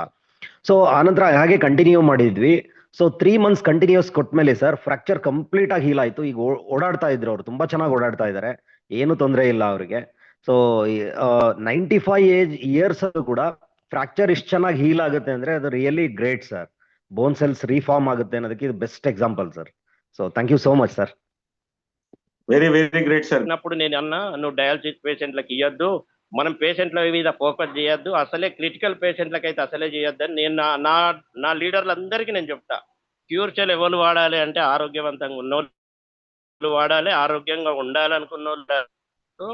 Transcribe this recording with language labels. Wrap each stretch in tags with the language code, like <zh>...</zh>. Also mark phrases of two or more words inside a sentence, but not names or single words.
<kn>ಸೊ ಆನಂತರ ಹಾಗೆ ಕಂಟಿನ್ಯೂ ಮಾಡಿದ್ವಿ. ಸೊ 3 months ಕಂಟಿನ್ಯೂಸ್ ಕೊಟ್ಮೇಲೆ ಸರ್ ಫ್ರಾಕ್ಚರ್ ಕಂಪ್ಲೀಟ್ ಆಗಿ ಹೀಲ್ ಆಯ್ತು. ಈಗ ಓಡಾಡ್ತಾ ಇದ್ರು, ಅವ್ರು ತುಂಬಾ ಚೆನ್ನಾಗಿ ಓಡಾಡ್ತಾ ಇದ್ದಾರೆ, ಏನು ತೊಂದರೆ ಇಲ್ಲ ಅವ್ರಿಗೆ. ಸೊ 95 years ಕೂಡ ಫ್ರಾಕ್ಚರ್ ಇಷ್ಟು ಚೆನ್ನಾಗಿ ಹೀಲ್ ಆಗುತ್ತೆ ಅಂದ್ರೆ ಅದು</kn> <en>really great sir. bone cells reform</en> <kn>ಆಗುತ್ತೆ ಅನ್ನೋದಕ್ಕೆ ಇದು</kn> <en>best example sir. so thank you so much sir. very very great sir.</en> <te>అప్పుడు నేను అన్నా, నువ్వు డయాలసిస్ పేషెంట్లకు ఇవ్వద్దు, మనం పేషెంట్ల మీద ఫోకస్ చేయొద్దు, అసలే క్రిటికల్ పేషెంట్లకు అయితే అసలే చేయొద్దని నేను నా లీడర్లందరికీ నేను చెప్తా. క్యూర్సెల్ ఎవరు వాడాలి అంటే ఆరోగ్యవంతంగా ఉన్నోళ్ళు వాడాలి, ఆరోగ్యంగా ఉండాలనుకున్న వాళ్ళు.</te>